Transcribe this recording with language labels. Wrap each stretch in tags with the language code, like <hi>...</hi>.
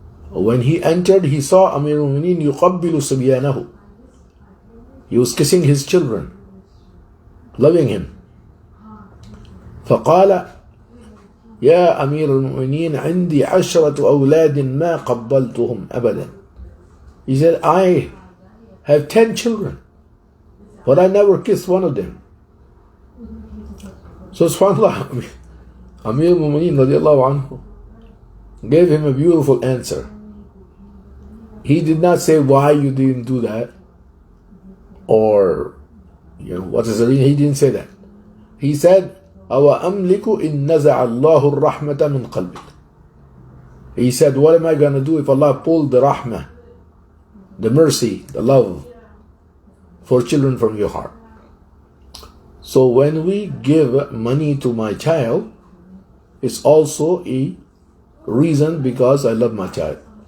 <en>When he entered, he saw Amir al-Mu'minin</en> <ar>يقبل صبيانه.</ar> <en>He was kissing his children, loving him.</en> <ar>فقال يا أمير المؤمنين عندي 10 أولاد ما قبلتهم أبدا.</ar> <en>He said, I have 10 children, but I never kissed one of them. So subhanAllah, Amir al-Mu'minin radiallahu anhu gave him a beautiful answer. He did not say why you didn't do that, or what is the reason. He didn't say that. He said,</en> <ar>أَوَ أَمْلِكُ إِن نَزَعَ اللَّهُ الرَّحْمَةَ مِنْ قَلْبِكَ.</ar> <en>He said, what am I going to do if Allah pulled the rahmah, the mercy, the love for children from your heart? So when we give money to my child, it's also a reason because I love my child.</en>